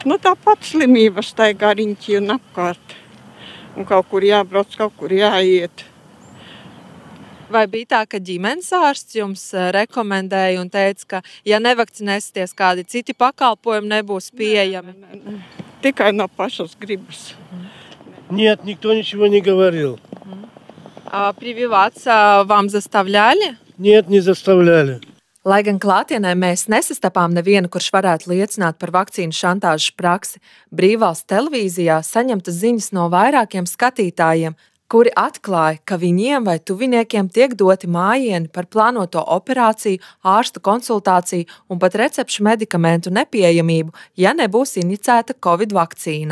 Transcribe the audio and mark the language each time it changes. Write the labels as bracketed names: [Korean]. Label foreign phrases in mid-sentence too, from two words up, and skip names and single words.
[Latvian] Nu, tāpat slimības staigā riņķi un apkārt. Un kaut kur jābrauc, kaut kur jāiet. Vai bija tā, ka ģimenes ārsts jums rekomendēja un teica, ka, ja nevakcinēsieties, kādi citi pakalpojumi nebūs pieejami? Tikai no pašas gribas. [Russian] Нет, никто ничего не говорил. Прививаться вам заставляли? Нет, не заставляли. [Latvian] Lai gan klātienē mēs nesastapām nevienu, kurš varētu liecināt par vakcīnu šantāžas praksi, Brīvvalsts televīzijā saņemtas ziņas no vairākiem skatītājiem, kuri atklāja, ka viņiem vai tuviniekiem tiek doti mājieni par plānoto operāciju, ārstu konsultāciju un pat recepšu medikamentu nepieejamību, ja nebūs injicēta Covid vakcīna.